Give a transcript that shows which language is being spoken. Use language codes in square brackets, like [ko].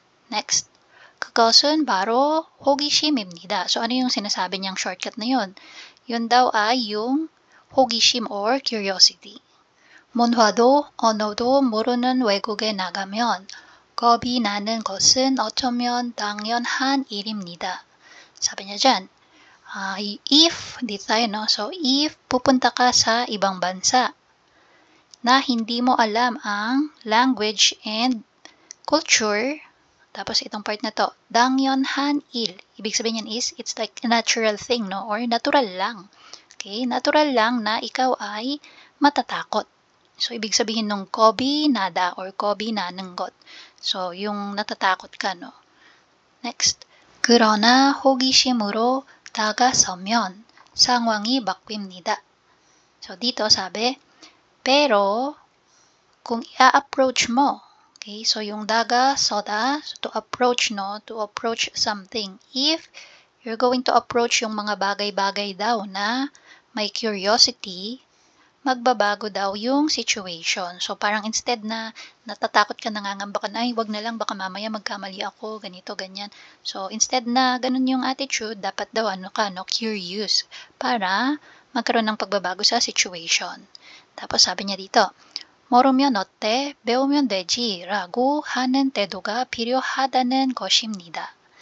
[ko] Next, 그것은 바로 호기심입니다. [tl] So, ano yung sinasabi niyang shortcut na yun? Yun daw ay yung 호기심 or curiosity. [ko] 문화도 언어도 모르는 외국에 나가면 겁이 나는 것은 어쩌면 당연한 일입니다. [tl] Sabi niya dyan, if, dito tayo, no? So, if pupunta ka sa ibang bansa na hindi mo alam ang language and culture, tapos itong part na to, [ko] 당연한 일. [tl] Ibig sabihin yan is, [en] it's like a natural thing, no? [tl] Or natural lang. Okay? Natural lang na ikaw ay matatakot. So, ibig sabihin nung [ko] 겁이 나다 or 겁이 나는 것. [tl] So, yung natatakot ka, no? Next. [ko] 그러나 호기심으로 다가서면 상황이 바뀝니다. [tl] So, dito sabi, pero kung i-approach mo, okay, so yung da가서다, so to approach, no, to approach something. If you're going to approach yung mga bagay-bagay daw na may curiosity, magbabago daw yung situation. So, parang instead na natatakot ka, nangangamba ka na, ay, wag na lang, baka mamaya magkamali ako, ganito, ganyan. So, instead na ganun yung attitude, dapat daw, curious, para magkaroon ng pagbabago sa situation. Tapos, sabi niya dito, [ko] 모르면 어때? 배우면 되지 라고 하는 태도가 필요하다는 것입니다.